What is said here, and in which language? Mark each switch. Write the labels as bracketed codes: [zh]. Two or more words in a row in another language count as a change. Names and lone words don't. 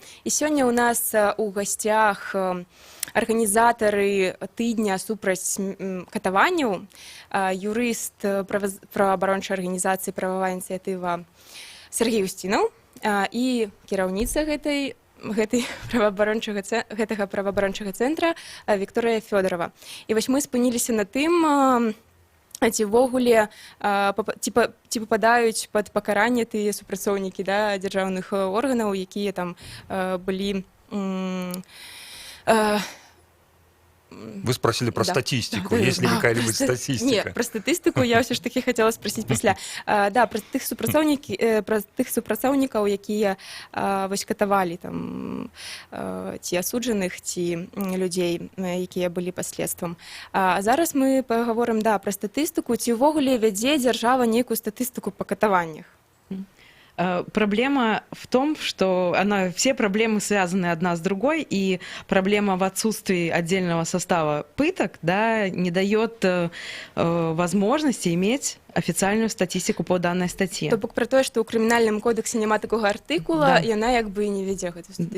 [be] І сёння ў нас у гасцях арганізатары тыдня супраць катаванняў, юрыст праваабарончай арганізацыі «Прававая ініцыятыва» Сергей Устінаў і кіраўніца гэтага праваабарончага цэнтра Вікторыя Фёдорова. І вось мы спыніліся на тым, ці ўвогуле ці пападаюць пад пакаранне тыя супрацоўнікі дзяржаўных органаў, якія там былі... [ru] Вы спросили про статистику, есть ли какая-нибудь статистика? Нет, про статистику я все ж таки хотела спросить пасля. [be] Да, про тых супрацоўнікаў, якія вось катавалі там ці асуджаных, ці людзей, якія былі паследствам. А зараз мы пагаворым, да, про статыстыку, ці ўвогуле вядзе дзяржава нейкую статыстыку па катаваннях. [ru] Проблема в том, что все проблемы связаны одна с другой, и проблема в отсутствии отдельного состава пыток, да, не дает возможности иметь официальную статистику по данной статье. [be] То бок [ru] про то, что у Криминальном кодексе няма такого артикула, и она как бы и не ведет эту статистику.